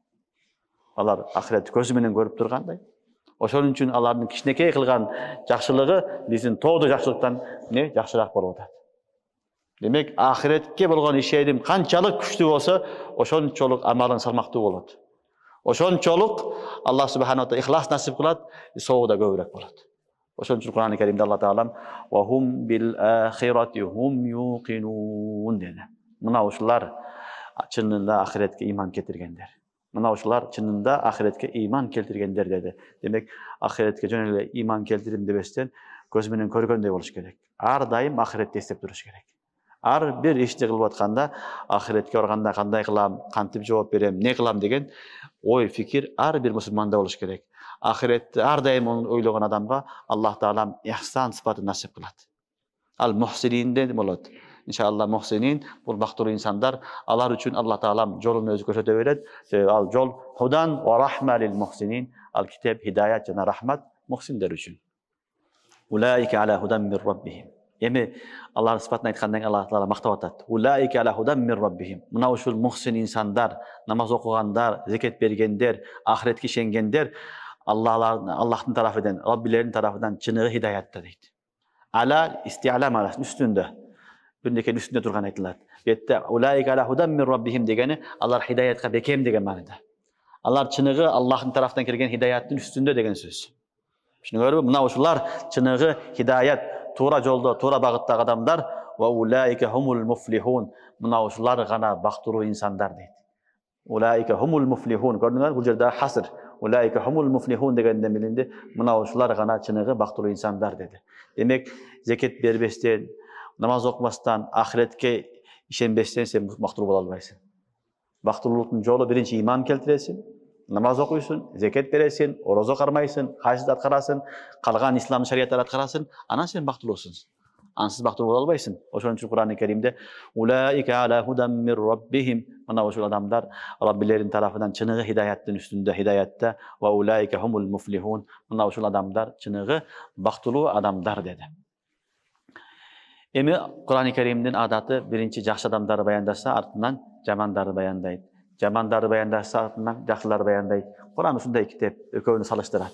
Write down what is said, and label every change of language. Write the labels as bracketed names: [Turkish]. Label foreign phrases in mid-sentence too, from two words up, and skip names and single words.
[Kyrgyz] Алар ахиретти көзү менен көрүп тургандай. Ошон үчүн алардын кичинекей кылган жакшылыгы биздин тоодо жакшылыктан жакшыраак болуп атат. Демек, ахиретке болгон ишеним канчалык күчтүү болсо, ошончолук амалың салмактуу болот. Ошончолук [Arabic] الله سبحانه وتعالى [Kyrgyz] ихлас насип кылат, соого да көбүрөөк болот. Ошон үчүн Кур'ан-ы Каримде Аллах таалам [Arabic] وهم بالآخرة هم يوقنون [Kyrgyz] деди. Мына ушулар чынында ахиретке иман келтиргендер. Мына ушулар чынында ахиретке иман келтиргендер деди. Демек, ахиретке жөн эле иман келтирим дебестен көз менен көргөндөй болуш керек. Ар дайым ахиретти эстеп туруш керек. Ар бир ишти кылып атканда, ахиретке барганда кандай кылам, кантип жооп берем, не кылам деген ой, фикир ар бир мусулманда болуш керек. Ахиретти ар дайым ойлогон адамга Аллах таалам ихсан сыфатын насип кылат. Ал мухсининде болот. Иншалла мухсинин бул бактылуу инсандар, алар үчүн Аллах таалам жолун өзү көрсөтө берет. Ал жол [Arabic] هدى ورحمة للمحسنين. [Kyrgyz] Ал китеп хидаят жана рахмат мухсиндер үчүн. [Arabic] أولئك على هدى من ربهم. [Kyrgyz] Эми алар сыфатын айткандан Аллах таала мактап атат. [Arabic] أولئك على هدى من ربهم. [Kyrgyz] Мына ушул мухсин инсандар, намаз окугандар, зекет бергендер, ахиретке ишенгендер Аллахтын тарафыдан, Раббилердин тарафыдан чыныгы хидаятта дейт. Ала истиалам аласынын үстүндө. Бирнекенин үстүндө турган айтылат. Бетте [Arabic] أولئك على هدى من ربهم [Kyrgyz] дегени алар хидаятка бекем деген маанида. Алар чыныгы Аллахтын тарафынан келген хидаяттын үстүндө деген сөз. Түшүнүңөрбү? Мына ушулар чыныгы хидаят, туура жолдо, туура багыттагы адамдар [Arabic] وأولئك هم المفلحون. [Kyrgyz] Мына ушулар гана бактылуу инсандар дейт. [Arabic] أولئك هم المفلحون. [Kyrgyz] Көрдүңөр, бул жерде хаср. [Arabic] أولئك هم المفلحون [Kyrgyz] дегенден билинди. Мына ушулар гана чыныгы бактылуу инсандар деди. Демек, зекет бербестен, Намаз оқымастан, ахиретке ишенбестен сен бактылуу боло албайсың. Бактылуулуктун жолу биринчи иман келтиресиң, намаз окуйсуң, зекет бересиң, орозо кармайсың, хажды аткарасың, калган ислам шариаттарын аткарасың, анан сен бактылуусуң. Ансыз бактылуу боло албайсың. Ошон үчүн Кур'ан-ы Керимде [Arabic] أولئك على هدى من ربهم, [Kyrgyz] мына ошол адамдар Раббилерин тарафынан чыныгы хидаяттын үстүндө, хидаятта, [Arabic] وأولئك هم المفلحون, [Kyrgyz] мына ошол адамдар чыныгы бактылуу адамдар деди. Эми Кур'ан-ы Керимдин адаты биринчи жакшы адамдарды баяндаса, артынан жамандарды баяндайт. Жамандарды баяндаса, артынан жакшыларды баяндайт. Кур'ан ушундай китеп, экөөнү салыштырат.